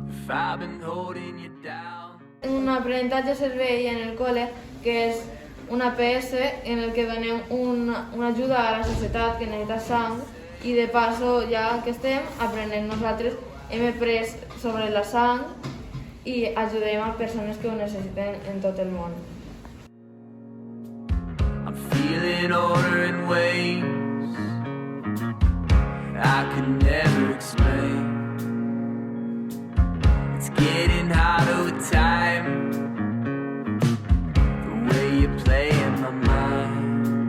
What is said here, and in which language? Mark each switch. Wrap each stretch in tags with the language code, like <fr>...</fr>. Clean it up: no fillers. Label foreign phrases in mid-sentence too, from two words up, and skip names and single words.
<en>I've been holding you down.</en> <ca>Un aprenentatge servei en el col·le que és un APS en el que donem una ajuda a la societat que necessita sang i de passo, ja que estem aprenent nosaltres, hem après sobre la sang i ajudem a persones que ho necessiten en tot el món.</ca> <en>I'm feeling order in ways I could never explain. It's getting harder with time, the way you play in my mind.</en>